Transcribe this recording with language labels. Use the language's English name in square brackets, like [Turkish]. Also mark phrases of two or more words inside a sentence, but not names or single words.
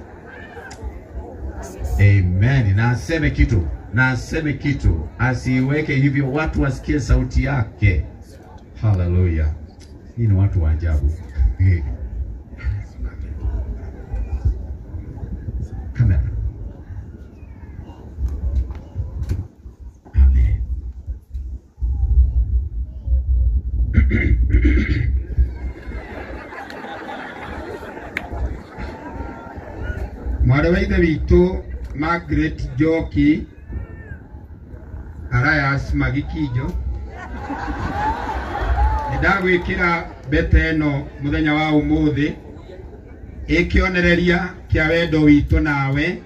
[Swahili] Amen. Na aseme kitu, asiweke hivyo watu wasikie sauti yake. Hallelujah. Hii ni watu wa ajabu. Kamera. Amen. [Kikuyu] Mwarawaitha witũ Margaret Njoki Arayas Magikijo ndagwikira bete ĩno mũthenya wa ũmũthĩ ĩkĩonereria kĩa wendo witũ nawe.